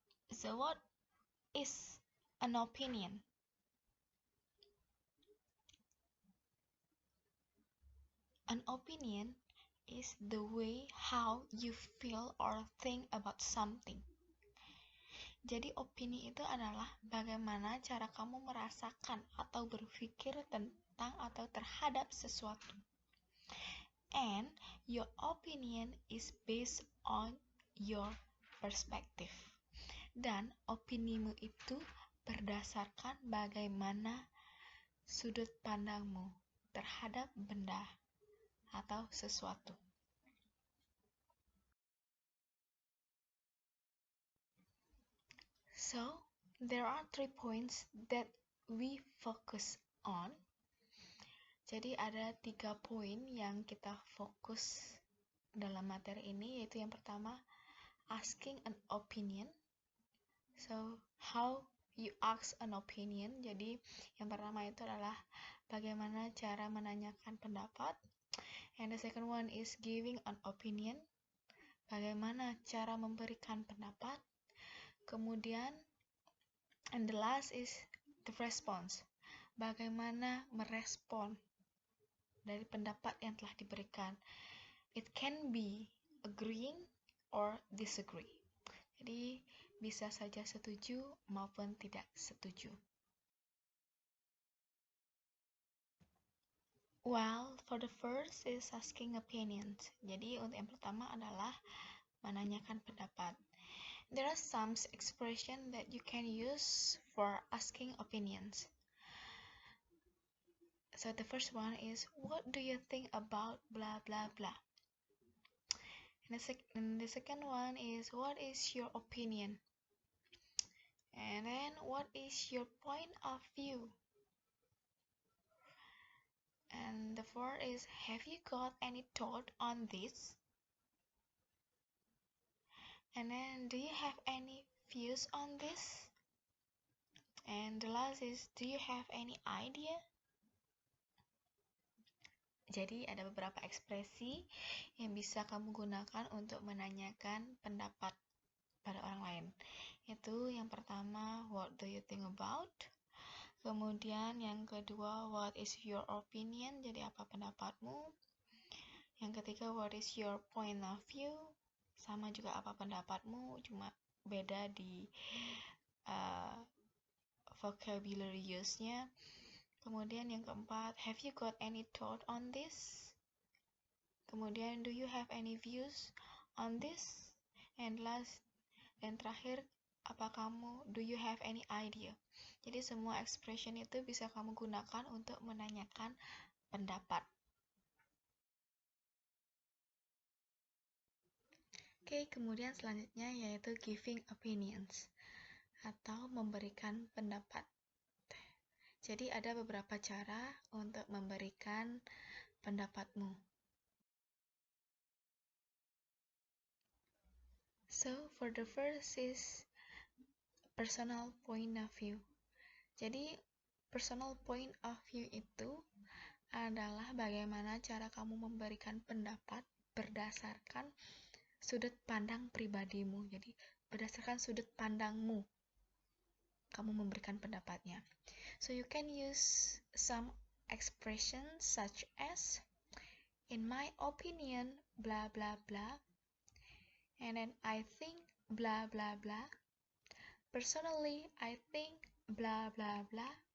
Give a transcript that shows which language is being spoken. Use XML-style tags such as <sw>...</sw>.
<en>So, what is an opinion? An opinion is the way how you feel or think about something.</en> <id>Jadi opini itu adalah bagaimana cara kamu merasakan atau berpikir tentang atau terhadap sesuatu.</id> <en>And your opinion is based on your perspective.</en> <id>Dan opinimu itu berdasarkan bagaimana sudut pandangmu terhadap benda atau sesuatu.</id> <en>So, there are 3 points that we focus on.</en> <id>Jadi ada 3 poin yang kita fokus dalam materi ini, yaitu yang pertama,</id> <en>asking an opinion. So, how you ask an opinion.</en> <id>Jadi, yang pertama itu adalah bagaimana cara menanyakan pendapat.</id> <en>And the second one is giving an opinion.</en> <id>Bagaimana cara memberikan pendapat. Kemudian,</id> <en>and the last is the response.</en> <id>Bagaimana merespon dari pendapat yang telah diberikan.</id> <en>It can be agreeing or disagree.</en> <id>Jadi, bisa saja setuju maupun tidak setuju.</id> <en>Well, for the first is asking opinions.</en> <id>Jadi, untuk yang pertama adalah menanyakan pendapat.</id> <en>There are some expression that you can use for asking opinions. So the first one is, what do you think about blah blah blah? And the second one is, what is your opinion? And then, what is your point of view? And the fourth is, have you got any thought on this? And then, do you have any views on this? And the last is, do you have any idea?</en> <id>Jadi ada beberapa ekspresi yang bisa kamu gunakan untuk menanyakan pendapat pada orang lain. Itu yang pertama,</id> <en>what do you think about?</en> <id>Kemudian yang kedua,</id> <en>what is your opinion?</en> <id>Jadi apa pendapatmu? Yang ketiga,</id> <en>what is your point of view?</en> <id>Sama juga apa pendapatmu, cuma beda di vocabulary use-nya. Kemudian yang keempat,</id> <en>have you got any thought on this?</en> <id>Kemudian,</id> <en>do you have any views on this? And last,</en> <id>dan terakhir,</id> <en>do you have any idea?</en> <id>Jadi semua expression itu bisa kamu gunakan untuk menanyakan pendapat. Oke, kemudian selanjutnya yaitu</id> <en>giving opinions</en> <id>atau memberikan pendapat. Jadi ada beberapa cara untuk memberikan pendapatmu.</id> <en>So, for the first is personal point of view.</en> <id>Jadi,</id> <en>personal point of view</en> <id>itu adalah bagaimana cara kamu memberikan pendapat berdasarkan sudut pandang pribadimu. Jadi, berdasarkan sudut pandangmu, kamu memberikan pendapatnya.</id> <en>So, you can use some expressions such as, in my opinion, blah blah blah. And then, I think, blah blah blah. Personally, I think, blah blah blah.</en>